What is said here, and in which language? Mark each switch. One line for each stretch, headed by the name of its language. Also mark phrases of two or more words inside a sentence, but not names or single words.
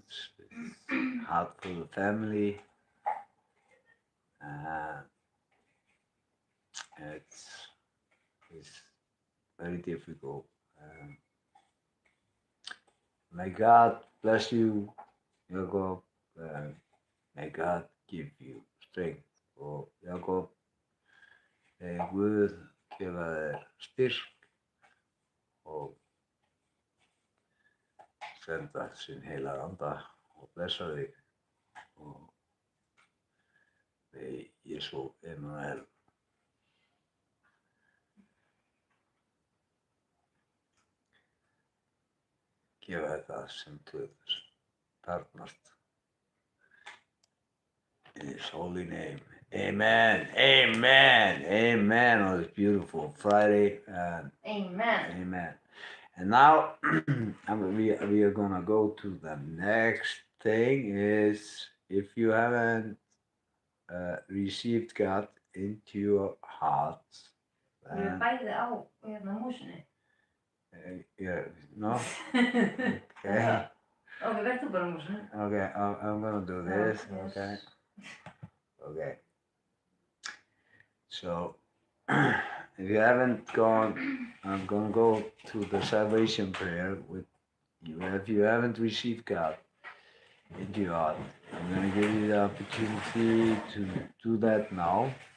English: It's hard for the family. It's very difficult. May God bless you, Jakob. May God give you strength.
Icelandic: Og Jakob, Guð gefa þér styrk og senda sinn heilaga anda og blessa þig og með Jesú Immanuel. Gefa þér það sem þú þarfnast.
English: In His holy name. Amen. Amen. Amen on this beautiful Friday. Amen. Amen. And now we are going to go to the next thing is if you haven't received God into your heart.
Icelandic: Við erum bæði á músinni.
English: Yeah, no? Okay. Okay,
Icelandic: verð þú bara á músinni.
English: Okay, I'm going to do this. Yes. Okay. Okay. So, if you haven't gone, I'm going to go to the salvation prayer with If you haven't received God into your heart, I'm going to give you the opportunity to do that now.